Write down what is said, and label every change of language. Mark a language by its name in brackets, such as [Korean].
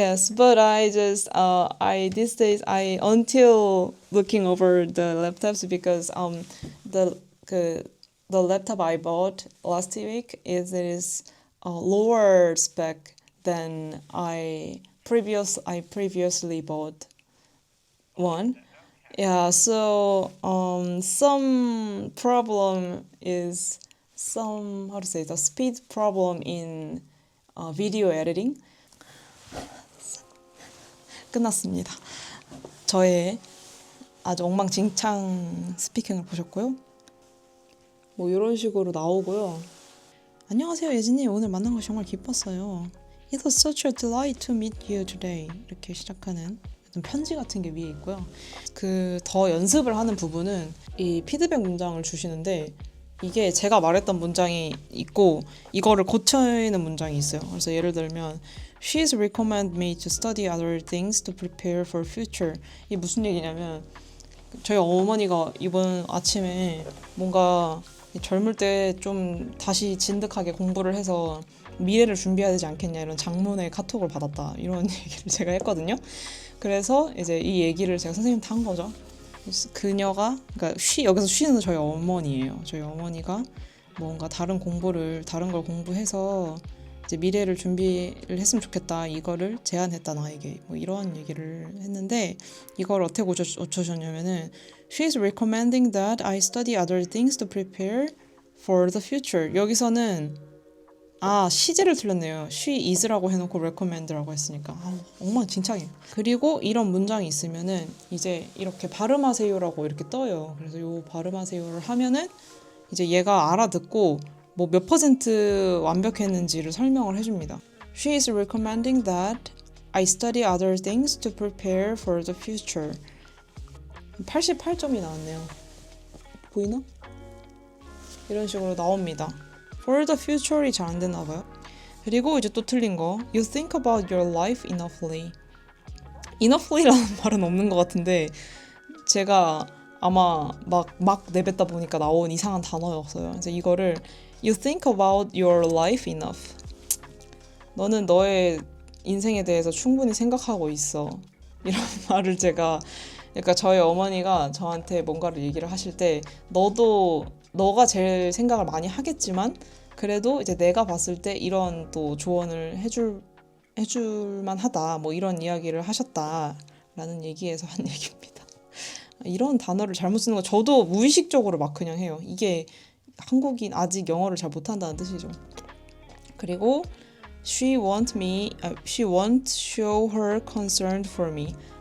[English] but I just these days I until looking over the laptops because the laptop I bought last week is a lower spec than I previously bought one. Yeah, so some problem is some how to say the speed problem in video editing. [Korean] 끝났습니다. 저의 아주 엉망진창 스피킹을 보셨고요. 뭐 이런 식으로 나오고요. 안녕하세요 예진님, 오늘 만난 것이 정말 기뻤어요. [English] It was such a delight to meet you today. [Korean] 이렇게 시작하는 편지 같은 게 위에 있고요. 그 더 연습을 하는 부분은 이 피드백 문장을 주시는데 이게 제가 말했던 문장이 있고 이거를 고치는 문장이 있어요. 그래서 예를 들면 [English] She's recommend me to study other things to prepare for future. [Korean] 이게 무슨 얘기냐면 저희 어머니가 이번 아침에 뭔가 젊을 때 좀 다시 진득하게 공부를 해서 미래를 준비해야 되지 않겠냐 이런 장문의 카톡을 받았다 이런 얘기를 제가 했거든요. 그래서 이제 이 얘기를 제가 선생님한테 한 거죠. 그녀가 그러니까 여기서 쉬는 저희 어머니예요. 저희 어머니가 뭔가 다른 걸 공부해서 이제 미래를 준비를 했으면 좋겠다 이거를 제안했다 나에게 뭐 이런 얘기를 했는데 이걸 어떻게 고쳐주셨냐면은 [English] She is recommending that I study other things to prepare for the future. [Korean] 여기서는 시제를 틀렸네요. She is라고 해놓고 recommend라고 했으니까 엉망진창이에요. 그리고 이런 문장이 있으면은 이제 이렇게 발음하세요라고 이렇게 떠요. 그래서 요 발음하세요를 하면은 이제 얘가 알아듣고 뭐 몇 % 완벽했는지를 설명을 해줍니다. [English] She is recommending that I study other things to prepare for the future. [Korean] 88점이 나왔네요. 보이나? 이런 식으로 나옵니다. [English] For the future [Korean] 이 잘 안 되나 봐요. 그리고 이제 또 틀린 거. [English] You think about your life enoughly. [Korean] enoughly라는 말은 없는 것 같은데 제가 아마 막 내뱉다 보니까 나온 이상한 단어였어요. 그래서 이거를 [English] You think about your life enough. [Korean] 너는 너의 인생에 대해서 충분히 생각하고 있어. 이런 말을 제가 그러니까 저희 어머니가 저한테 뭔가를 얘기를 하실 때 너가 제일 생각을 많이 하겠지만 그래도 이제 내가 봤을 때 이런 또 조언을 해줄 만하다 뭐 이런 이야기를 하셨다라는 얘기에서 한 얘기입니다. 이런 단어를 잘못 쓰는 거 저도 무의식적으로 막 그냥 해요. 이게 한국인 아직 영어를 잘 못한다는 뜻이죠. 그리고 [English] she won't show her concern for me.